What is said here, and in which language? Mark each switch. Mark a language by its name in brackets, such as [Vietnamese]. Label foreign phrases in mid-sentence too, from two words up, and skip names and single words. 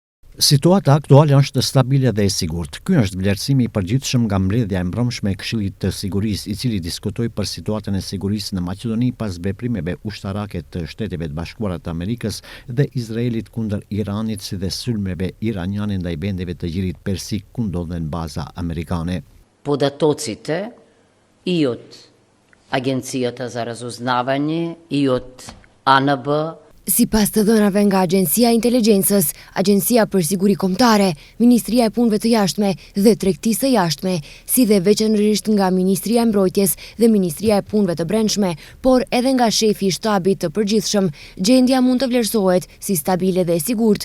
[Albanian] Situata aktuale është stabile dhe e sigurt. Ky është vlerësimi i përgjithshëm nga mbledhja e mbrëmshme e Këshillit të Sigurisë, i cili diskutoi për situatën e sigurisë në Maqedoni pas veprimeve ushtarake të Shteteve të Bashkuara të Amerikës dhe Izraelit kundër Iranit, si dhe sulmeve iraniane ndaj vendeve të Lirit Persik ku ndodhen baza amerikane. [Macedonian] Податоците и от Агенцията за разузнаване, и от АНБ. [Albanian] Sipas të dhënave nga Agjencia e Inteligjencës, Agjencia për Siguri Kombëtare, Ministria e Punëve të Jashtme dhe Tregtisë së Jashtme, si dhe veçanërisht nga Ministria e Mbrojtjes dhe Ministria e Punëve të Brendshme, por edhe nga shefi i shtabit të përgjithshëm, gjendja mund të vlerësohet si stabile dhe e sigurt.